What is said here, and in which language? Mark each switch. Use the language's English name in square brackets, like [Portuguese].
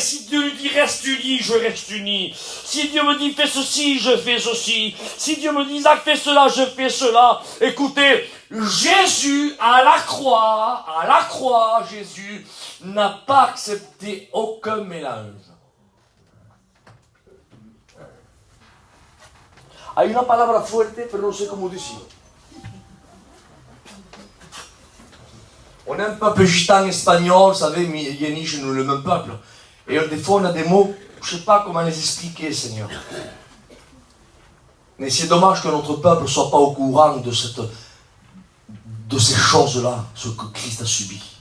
[French] Si Dieu nous dit reste uni, je reste uni. Si Dieu me dit fais ceci, je fais ceci. Si Dieu me dit Isaac fais cela, je fais cela. Écoutez, Jésus à la croix, Jésus n'a pas accepté aucun mélange. [Spanish] Hay una palabra fuerte, pero no sé cómo decirlo. [French] On est un peuple gitan espagnol, vous savez, Yéniche, nous le même peuple. Et des fois, on a des mots, je ne sais pas comment les expliquer, Seigneur. Mais c'est dommage que notre peuple ne soit pas au courant de ces choses-là, ce que Christ a subi.